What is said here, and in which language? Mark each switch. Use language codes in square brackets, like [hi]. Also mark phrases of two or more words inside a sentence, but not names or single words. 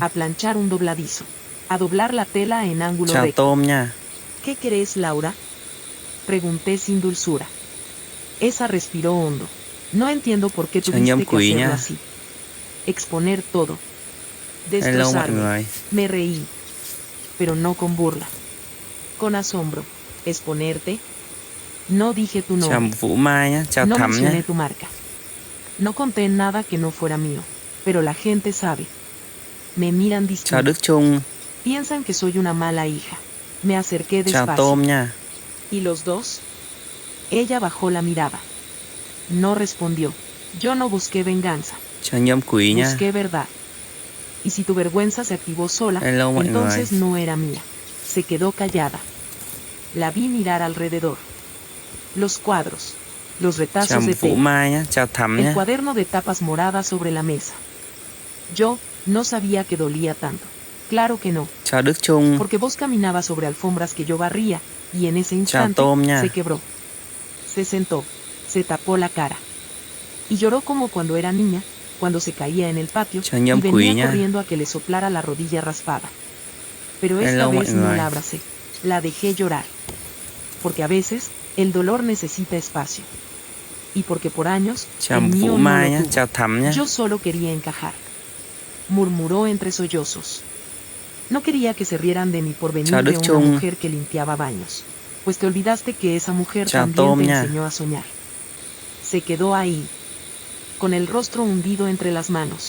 [es] a planchar un dobladizo, a doblar la tela en ángulo [vi] Chào [es] recto. [vi] Tôm nha. [es] ¿Qué querés, Laura? Pregunté sin dulzura. Esa respiró hondo. No entiendo por qué [vi] Chào [es] tuviste [vi] Nhâm [es] que [vi] Quý [es] hacerlo [vi] nha. [es] así. Exponer todo. [vi] Hello mọi [es] Destrozarme. [vi] người. [es] Me reí. Pero no con burla. Con asombro. ¿Exponerte? No dije tu [vi] Chào [es] nombre. [vi] Vũ Mai nhé. Chào [es] No [vi] Thắm [es] mencioné [vi] nhé. [es] tu marca. No conté nada que no fuera mío. Pero la gente sabe. Me miran [vi] Chào [es] distinto. [vi] Đức Trung. [es] Piensan que soy una mala hija. Me acerqué [vi] Chào [es] despacio. [vi] Tôm nha. [es] ¿Y los dos? Ella bajó la mirada. No respondió. Yo no busqué venganza. [vi] Chào Nhâm Quý nha. [es] Busqué verdad. Y si tu vergüenza se activó sola, [vi] Hello mọi [es] entonces [vi] người. [es] no era mía. Se quedó callada. La vi mirar alrededor. Los cuadros. Los [vi] Chào [es] retazos de [vi] Vũ [es] tela. [vi] Mai nhé. Chào Thắm [es] El [vi] nhé. [es] cuaderno de tapas moradas sobre la mesa. Yo no sabía que dolía tanto. Claro que no, [vi] Chào Đức Trung. [es] porque vos caminabas sobre alfombras que yo barría, y en ese [vi] Chào [es] instante [vi] Tôm nha. [es] se quebró. Se sentó, se tapó la cara. Y lloró como cuando era niña, cuando se caía en el patio, [vi] Chào [es] y [vi] Nhâm Quý [es] venía [vi] nha. [es] corriendo a que le soplara la rodilla raspada. Pero esta [vi] Hello mọi [es] vez no [vi] người. [es] la abracé, la dejé llorar. Porque a veces, el dolor necesita espacio. Y porque por años, [vi] Chào [es] el mío [vi] Vũ [es] no [vi] Mai [es] lo [vi] nhé. [es] tuvo. [vi] Chào Thắm nhé. [es] Yo solo quería encajar. Murmuró entre sollozos. No quería que se rieran de mí por venir [vi] Chào [es] de [vi] Đức [es] una [vi] Trung. [es] mujer que limpiaba baños. Pues te olvidaste que esa mujer [vi] Chào [es] también [vi] Tôm [es] te [vi] nha. [es] enseñó a soñar. Se quedó ahí, con el rostro hundido entre las manos.